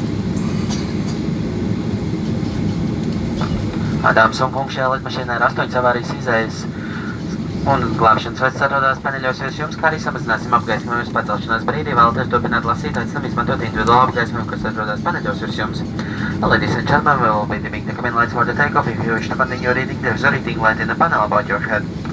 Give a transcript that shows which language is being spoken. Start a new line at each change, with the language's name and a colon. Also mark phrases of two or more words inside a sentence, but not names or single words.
Latvian: Dāmas un kungi, šajā lidmašīnā ir 8 avārijas izējas un glābšanas vests atrodas paneļos virs jums, kā arī samazināsim apgaismojumus pacelšanās brīdī. Vēlaties turpināt lasīt, aicinām izmantot individuālu apgaismojumu, kas atrodas paneļos virs jums.
English: Ladies and gentlemen, we will be dimming the cabin lights for the takeoff. If you wish to continue reading, there's a reading light in the panel above your head.